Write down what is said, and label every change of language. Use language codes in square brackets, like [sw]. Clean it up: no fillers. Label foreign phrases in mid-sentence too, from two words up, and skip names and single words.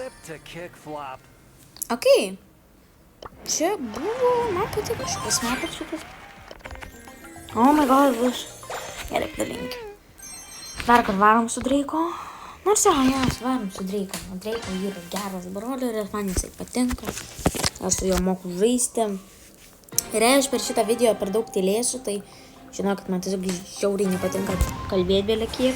[en] to kick flop. [lt] Okei. Čia buvo, man patiko šitas mapas šitas. [en] Oh my god, [lt] vis. Gerai, padalinki. Dar kad varom su Dreiko. Nors jau, varom su Dreiko. Dreiko yra geras broleris, man jisai patinka. Aš su juo moku žaisti. Ir jei aš per šitą video per daug tylėsiu, tai žinokit, man tiesiog žiauriai nepatinka kalbėti vėlė kiek.